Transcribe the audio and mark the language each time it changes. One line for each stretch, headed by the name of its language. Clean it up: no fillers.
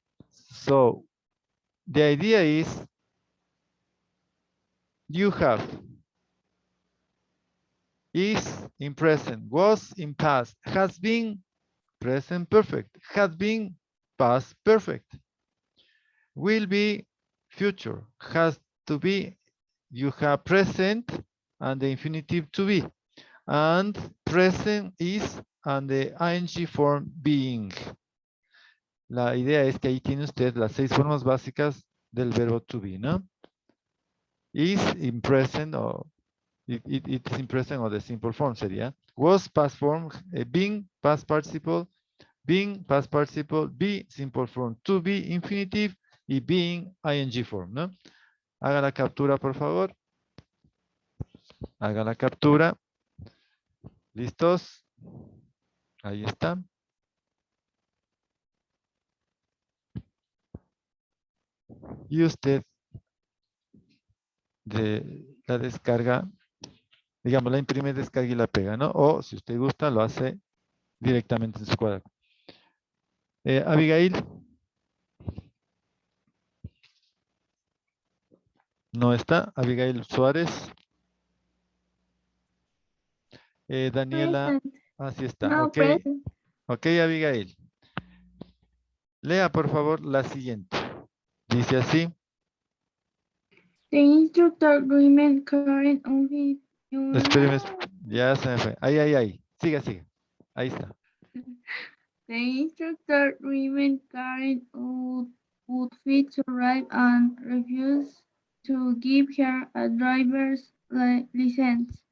English: So the idea is you have is in present, was in past, has been present perfect, had been past perfect, will be future, has to be, you have present and the infinitive to be, and present is and the ing form being.
Spanish: La idea es que ahí tiene usted las 6 formas básicas del verbo to be, ¿no?
English: Is in present or it is in present or the simple form sería was past form, being past participle, being past participle, be simple form, to be infinitive y being ing form, ¿no?
Spanish: Haga la captura, por favor. Haga la captura. ¿Listos? Ahí está. Y usted la descarga, digamos, la imprime, descarga y la pega, ¿no? O si usted gusta, lo hace directamente en su cuaderno. Abigail. No está. Abigail Suárez. Daniela.
English: Present.
Spanish: Así está. No,
English: Ok. present.
Spanish: Ok, Abigail. Lea, por favor, la siguiente. Dice así.
English: The instructor remained current on his
Spanish: Espéreme, ya se me fue. Ahí. Siga. Ahí está.
English: The instructor remained current would fit to drive and refused to give her a driver's license.